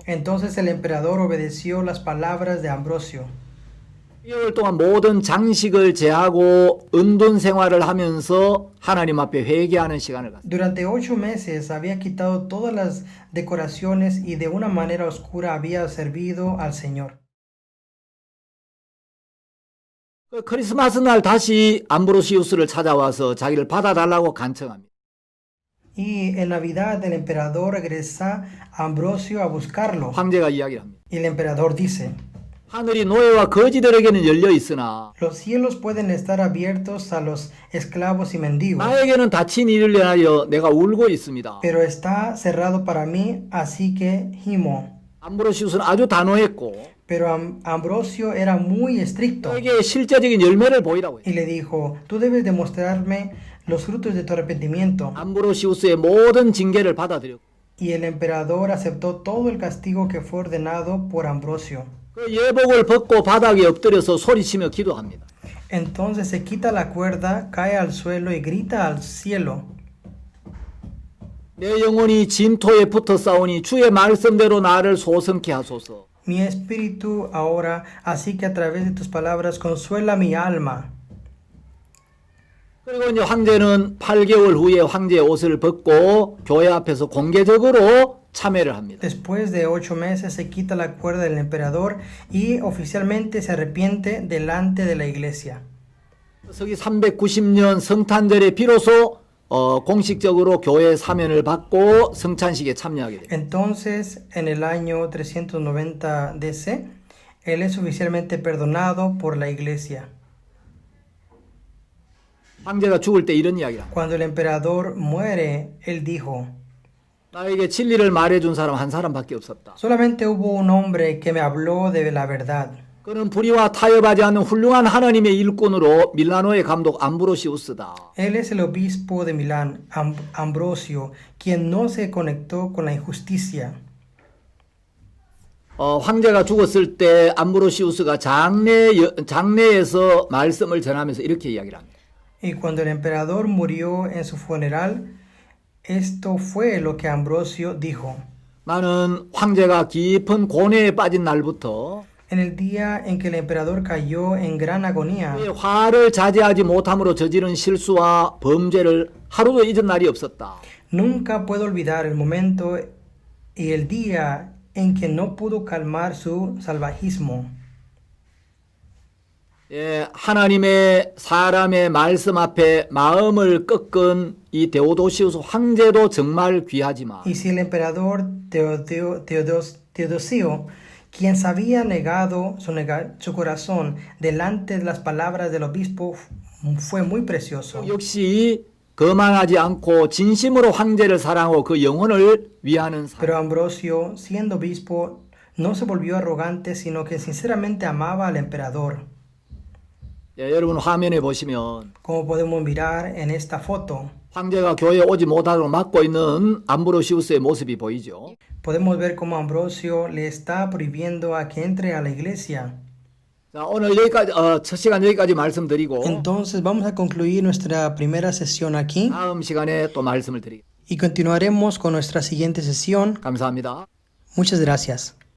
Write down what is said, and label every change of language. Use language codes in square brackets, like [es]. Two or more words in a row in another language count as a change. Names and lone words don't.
[es] Entonces el emperador obedeció las palabras de Ambrosio. [ko] 2개월 동안 모든 장식을 제하고 은둔 생활을 하면서 하나님 앞에 회개하는 시간을 갖습니다. [es] Durante 8 meses había quitado todas las decoraciones y de una manera oscura había servido al Señor. [ko] 크리스마스 날 다시 암브로시우스를 찾아와서 자기를 받아달라고 간청합니다. [es] Y en Navidad el emperador regresa a Ambrosio a buscarlo. [ko] 황제가 이야기를 합니다. [es] Y el emperador dice, [ko] 하늘이 노예와 거지들에게는 열려 있으나 [es] los cielos pueden estar abiertos a los esclavos y mendigos, [ko] 나에게는 닫힌 일을 인하여 내가 울고 있습니다. [es] pero está cerrado para mí, así que gimo. [ko] 암브로시우스는 아주 단호했고 [es] Pero Ambrosio era muy estricto [ko] 그에게 실제적인 열매를 보이라고 [es] y [ko] 했어요. [es] le dijo, tú debes demostrarme los frutos de tu arrepentimiento. [ko] 암브로시우스의 모든 징계를 받아들였고 [es] Y el emperador aceptó todo el castigo que fue ordenado por Ambrosio. [ko] 그 예복을 벗고 바닥에 엎드려서 소리치며 기도합니다. [es] Entonces se quita la cuerda, cae al suelo y grita al cielo. [ko] 내 영혼이 진토에 붙어 싸우니 주의 말씀대로 나를 소성케 하소서. [es] Mi espíritu ahora, así que a través de tus palabras consuela mi alma. [ko] 그리고 이제 황제는 8개월 후에 황제의 옷을 벗고 교회 앞에서 공개적으로 참회를 합니다. [es] Después de 8 meses se quita la cuerda del emperador y oficialmente se arrepiente delante de la iglesia. [ko] 서기 390년 성탄절에 비로소 공식적으로 교회 사면을 받고 성찬식에 참여하게 됩니다. [es] Entonces, en el año 390 DC, él es oficialmente perdonado por la iglesia. [ko] 황제가 죽을 때 이런 이야기를 합니다. [es] Cuando el emperador muere, él dijo, [ko] 나에게 진리를 말해준 사람 한 사람밖에 없었다. [es] solamente hubo un hombre que me habló de la verdad. [ko] 그는 불의와 타협하지 않는 훌륭한 하나님의 일꾼으로 밀라노의 감독 암브로시우스다. [es] Él es el obispo de Milán, Ambrosio, quien no se conectó con la injusticia. [ko] 황제가 죽었을 때 암브로시우스가 장례에서 말씀을 전하면서 이렇게 이야기를 합니다. [es] Y cuando el emperador murió en su funeral, esto fue lo que Ambrosio dijo. [ko] 나는 황제가 깊은 고뇌에 빠진 날부터 [es] En el día en que el emperador cayó en gran agonía, [ko] 그의 화를 자제하지 못함으로 저지른 실수와 범죄를 하루도 잊은 날이 없었다. [es] nunca puedo olvidar el momento y el día en que no pudo calmar su salvajismo. [ko] 하나님의 사람의 말씀 앞에 마음을 꺾은 이 데오도시우스 황제도 정말 귀하지만 [es] Y si el emperador Teodosio, quien se había negado su corazón delante de las palabras del obispo, fue muy precioso. [ko] 역시 거만하지 않고 진심으로 황제를 사랑하고 그 영혼을 위하는 사람. [es] Pero Ambrosio, siendo obispo, no se volvió arrogante, sino que sinceramente amaba al emperador. [ko] 여러분 화면에 보시면 [es] Como podemos mirar en esta foto, [ko] 황제가 교회에 오지 못하도록 막고 있는 암브로시우스의 모습이 보이죠. [es] podemos ver cómo Ambrosio le está prohibiendo a que entre a la iglesia. [ko] 자, 오늘 여기까지 첫 시간 여기까지 말씀드리고 [es] Entonces vamos a concluir nuestra primera sesión aquí [ko] 다음 시간에 또 말씀을 드리겠습니다. [es] y continuaremos con nuestra siguiente sesión. [ko] 감사합니다. [es] Muchas gracias.